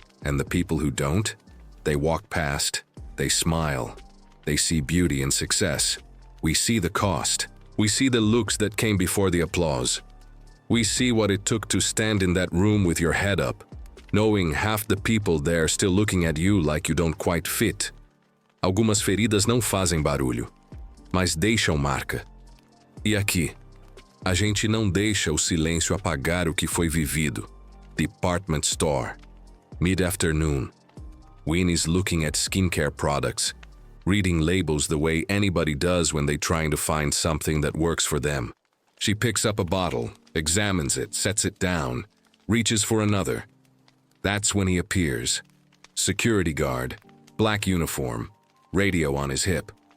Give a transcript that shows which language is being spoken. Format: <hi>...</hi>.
<en>And the people who don't? They walk past, they smile, they see beauty and success. We see the cost. We see the looks that came before the applause. We see what it took to stand in that room with your head up, knowing half the people there still looking at you like you don't quite fit.</en> <pt>Algumas feridas não fazem barulho, mas deixam marca. E aqui, a gente não deixa o silêncio apagar o que foi vivido.</pt> <en>Department store. Mid-afternoon. Winnie's looking at skincare products, reading labels the way anybody does when they're trying to find something that works for them. She picks up a bottle, examines it, sets it down, reaches for another. That's when he appears. Security guard, black uniform, radio on his hip.</en>